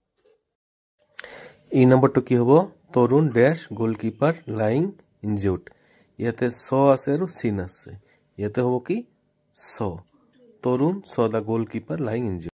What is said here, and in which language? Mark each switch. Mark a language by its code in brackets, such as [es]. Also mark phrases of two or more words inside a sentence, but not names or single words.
[as] এই নম্বৰটো কি হ'ব তৰুণ [en] dash goalkeeper lying injured [as] ইয়াতে saw আছে আৰু seen আছে ইয়াতে হ'ব কি saw তৰুণ [en] saw the goalkeeper lying injured